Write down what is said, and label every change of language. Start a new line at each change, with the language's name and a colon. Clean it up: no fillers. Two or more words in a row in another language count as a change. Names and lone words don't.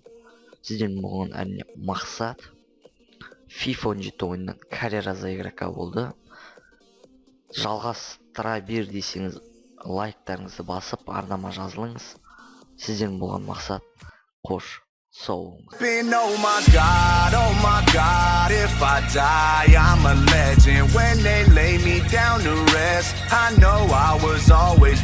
Kazakh: Сізден болған әрине мақсат FIFA 17 ойыннан
Russian: карьера за игрока
Kazakh: болды. Жалғастыра бер десеңіз, лайктарыңызды басып, арнама жазылыңыз. Сізден болған мақсат қош сау болыңыз.
English: Oh my God, if I die, I'm a legend. When they lay me down to rest, I know I was always